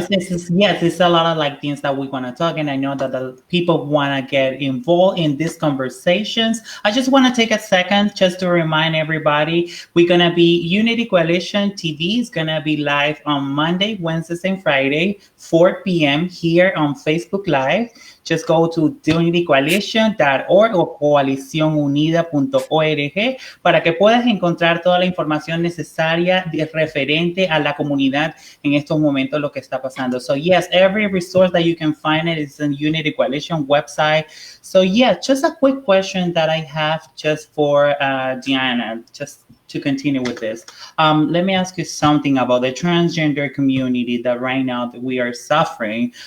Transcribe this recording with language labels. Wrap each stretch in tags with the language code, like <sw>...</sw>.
<en>No, it's a lot of things that we want to talk, and I know that the people want to get involved in these conversations. I just want to take a second just to remind everybody, we're going to be Unity Coalition TV is going to be live on Monday, Wednesdays, and Friday, 4 p.m. here on Facebook Live. Just go to</en> <es>unitycoalition.org o coalicionunida.org para que puedas encontrar toda la información necesaria referente a la comunidad en estos momentos, lo que está pasando.</es> <en>So yes, every resource that you can find is in Unity Coalition website. So yeah, just a quick question that I have just for Deanna, just to continue with this. Let me ask you something about the transgender community that right now that we are suffering.</en>